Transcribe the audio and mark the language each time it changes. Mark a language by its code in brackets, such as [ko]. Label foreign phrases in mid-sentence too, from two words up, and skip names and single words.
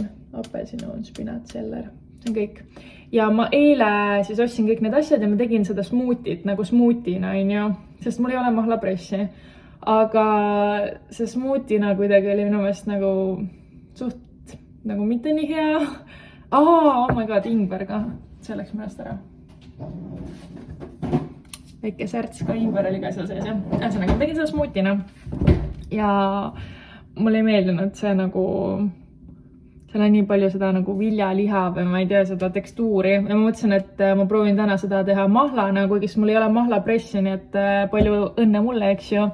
[et] Apelsin, õun, spinat, seller, see on kõik. Ja ma eile siis ostsin kõik need asjad ja ma tegin seda smuutit nagu smuutina, sest mul ei ole mahlapressi. Aga see smuutina kuidagi oli minu meelest nagu suht nagu mitte nii hea. [en] Oh my god, [et] ingver ka. See läks minust ära. Väike särts ka ingver oli ka seal sees. Ühesõnaga, ma tegin seda smuutina ja mulle ei meeldinud see nagu, seal on nii palju seda nagu viljaliha või ma ei tea seda tekstuuri ja ma mõtlesin, et ma proovin täna seda teha mahlana, kuigi mul ei ole mahlapressi, nii et palju õnne mulle, eks ju.